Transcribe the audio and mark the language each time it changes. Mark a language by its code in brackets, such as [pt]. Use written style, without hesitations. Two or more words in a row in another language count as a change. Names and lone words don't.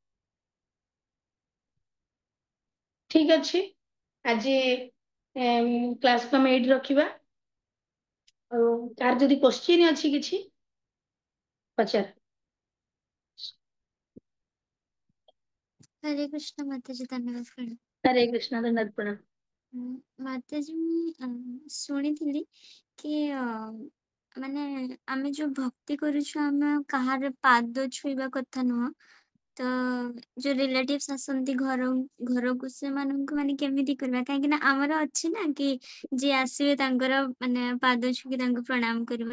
[or] ଠିକ ଅଛି, ଆଜି କ୍ଲାସକୁ ଆମେ ଏଇଠି ରଖିବା। ଆଉ କାହାର ଯଦି କୋଶ୍ଚିନ୍ ଅଛି କିଛି, ପଚାର। [hi] हरे कृष्ण माताजी, धन्यवाद प्रणाम। हरे कृष्ण धन्यवाद प्रणाम। [or] माताजी ମୁଁ ଶୁଣିଥିଲି କି ମାନେ ଆମେ ଯୋଉ ଭକ୍ତି କରୁଛୁ ଆମେ କାହାର ପାଦ ଛୁଇଁବା କଥା ନୁହଁ। ତ ଯୋଉ ରିଲେଟିଭ୍ସ ଆସନ୍ତି ଘରକୁ ସେମାନଙ୍କୁ ମାନେ କେମିତି କରିବା? କାହିଁକି ନା ଆମର ଅଛି ନା କି ଯିଏ ଆସିବେ ତାଙ୍କର ମାନେ ପାଦ ଛୁଇଁକି ତାଙ୍କୁ ପ୍ରଣାମ କରିବା।